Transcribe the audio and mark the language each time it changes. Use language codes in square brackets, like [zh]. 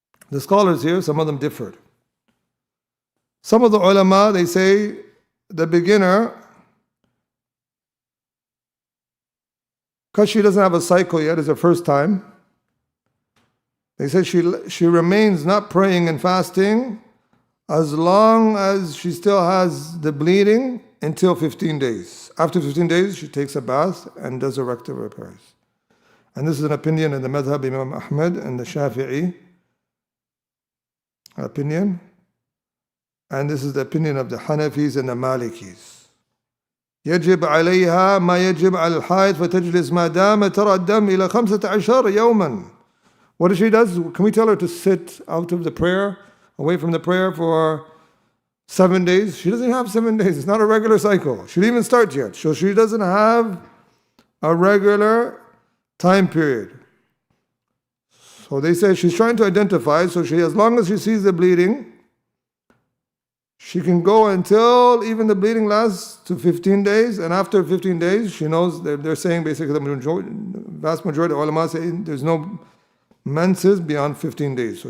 [en] The scholars here, some of them differed. Some of the ulama, they say the beginner, because she doesn't have a cycle yet, it's her first time, they say she remains not praying and fasting as long as she still has the bleeding until 15 days. After 15 days, she takes a bath and does her rectal prayers. And this is an opinion in the madhab Imam Ahmad and the Shafi'i opinion, and this is the opinion of the Hanafis and the Malikis. [ar] يجب عليها ما يجب على الحائض فتجلس ما دام ترى الدم إلى 15 يوما. [en] What does she does? Can we tell her to sit out of the prayer, away from the prayer for 7 days? She doesn't have 7 days. It's not a regular cycle. She didn't even start yet. So she doesn't have a regular time period. So they say she's trying to identify, so as long as she sees the bleeding, she can go until even the bleeding lasts to 15 days, and after 15 days, she knows, they're saying basically the vast majority of ulama say there's no menses beyond 15 days.